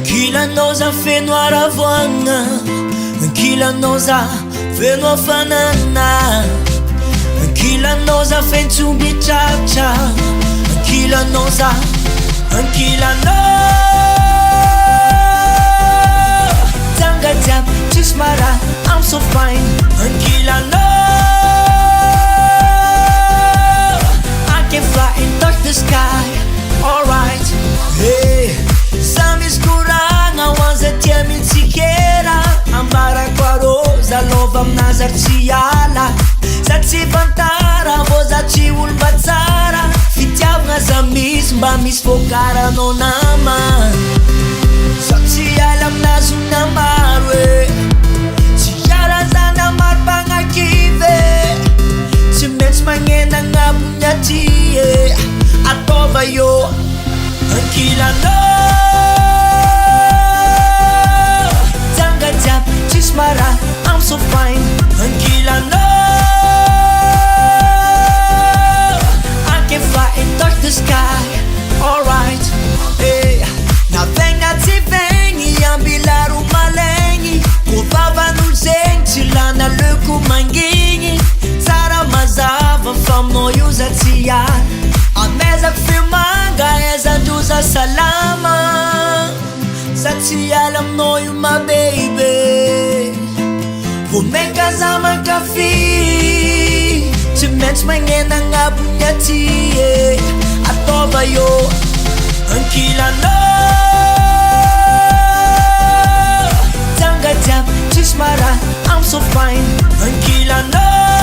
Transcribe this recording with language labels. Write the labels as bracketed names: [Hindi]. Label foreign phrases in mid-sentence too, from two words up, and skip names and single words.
[Malagasy] Ankilanao za feno aravoagna, ankilanao za feno hafanana, ankilanao za fentsomby tratra, ankilanao za ankilanao tanga jiaby tsisy mara, [English] I'm so fine. Ankilanao I can fly and touch the sky, alright. [Malagasy] Hey, za misy koragna hoaza tia mitsikera, ambarako arô za lova aminazy ary tsy ala, za tsy fantara vao za tsy olom-batsara, fitiavagna za misy mba misy voakaranao nama, za tsy ala aminazy ho namaro e, tsy ala za namaro mpagnakivy, tsy maintsy magnena agnabony aty e, ataova io. Ankilanao tanga jiaby tsisy mara, [English] I'm so fine. Ankilanao I can fly and touch the sky, alright. [Malagasy] Hey, navegna tsy vegny ambilaro malegny, ko vavan'olo zegny tsy lana leko mangigny, tsara mazava fa aminao io za tsy ala, amezako feo manga ezandroza salama, za tsy ala aminao io ma baby, vo meka za mankafy, tsy maintsy magnena agnabony aty e, ataova io. Ankilanao tanga jiaby tsisy mara, [English] I'm so fine. Ankilanao